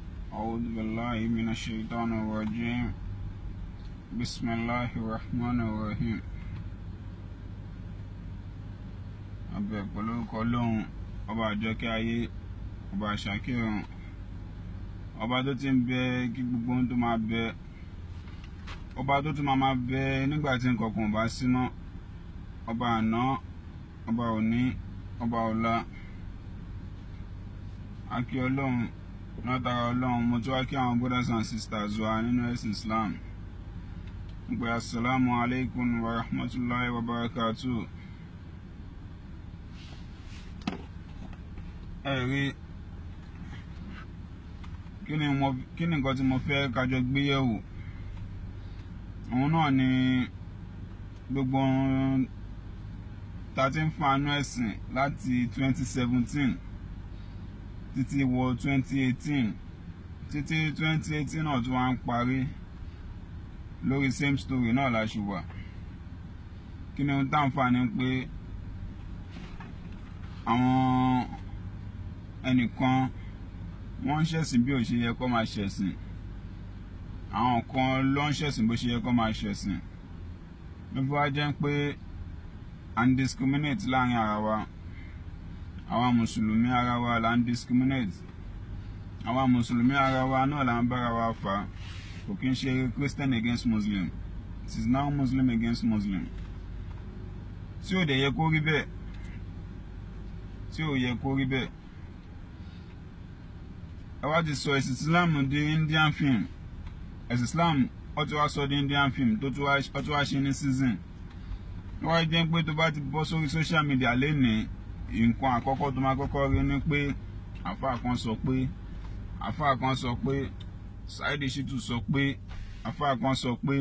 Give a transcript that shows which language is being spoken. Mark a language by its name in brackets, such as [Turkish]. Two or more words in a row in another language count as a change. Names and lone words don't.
[Arabic] أعوذ بالله من الشيطان الرجيم بسم الله الرحمن الرحيم. [Yoruba] Abẹ́ pẹ̀lú orúkọ Ọlọ́run ọba àjọkẹ́ ayé, ọba àṣàkírun, ọba tó ti ń bẹ kí gbogbo ohun tó máa bẹ, ọba tó tún máa bẹ nígbà tí nǹkan kan ò bá sí mọ́, ọba àná, ọba òní, ọba ọ̀la. A kí Ọlọ́run látara Ọlọ́run. Mo tún wá kí àwọn [English] brothers and sisters [Yoruba] wa nínú ẹ̀sìn Islam pé [Arabic] السلام عليكم ورحمة الله وبركاته. [Yoruba] Ẹ̀rí kí ni nǹkan tí mo fẹ́ kájọ gbé yẹ̀wò? Òun náà ni gbogbo ta ti ń fún àánú ẹ̀sìn láti 2017 títí wọ 2018, títí 2018 náà tún wá ń parí lórí [English] same story [Yoruba] náà la ṣe wà. Kí ni ohun tá ń fà ní pé àwọn ẹnìkan wọ́n ń ṣẹ̀sìn bí ó ṣe yẹ kó máa ṣẹ̀sìn, àwọn kan ló ń ṣẹ̀sìn bó ṣe yẹ kó máa ṣẹ̀sìn. Ló fi wá jẹ́ pé à ń discriminate láàrin ara wa. Àwa mùsùlùmí ara wa là ń discriminate. Àwa mùsùlùmí ara wa náà là ń bára wa fà. Kò kí ń ṣe [English] Christian against Muslim, it is now Muslim against Muslim. [Yoruba] Tí ò dẹ̀ yẹ kó rí bẹ́ẹ̀, tí ò yẹ kó rí bẹ́ẹ̀. Ẹ wá ti sọ ẹ̀sìn Islam di [English] Indian film. [Yoruba] Ẹ̀sìn Islam ó ti wá sọ di [English] Indian film [Yoruba] tó tún wá ṣe ní season. Ó wá jẹ́ pé tó bá ti bọ́ sórí [English] social media [Yoruba] lénìí, nǹkan àkọ́kọ́ tó máa kọ́kọ́ rí ni pé àfáà kan sọ pé, àfáà kan sọ pé, Saheed Shittu sọ pé, àfáà kan sọ pé.